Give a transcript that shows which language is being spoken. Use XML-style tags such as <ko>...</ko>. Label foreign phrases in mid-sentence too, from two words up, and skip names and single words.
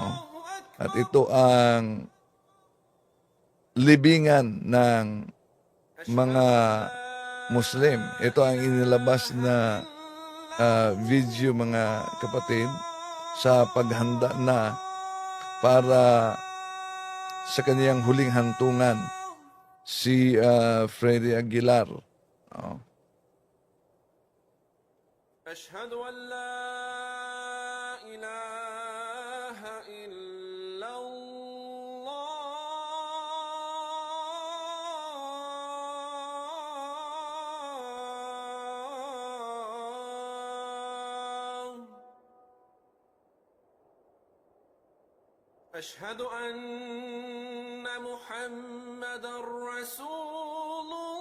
<tl>At ito ang libingan ng mga Muslim. Ito ang inilabas na video, mga kapatid, sa paghanda na para sa kaniyang huling hantungan si Freddy Aguilar. Oh.</tl> <ar>أشهد أن لا إله إلا الله أشهد أن محمدا رسول</ar>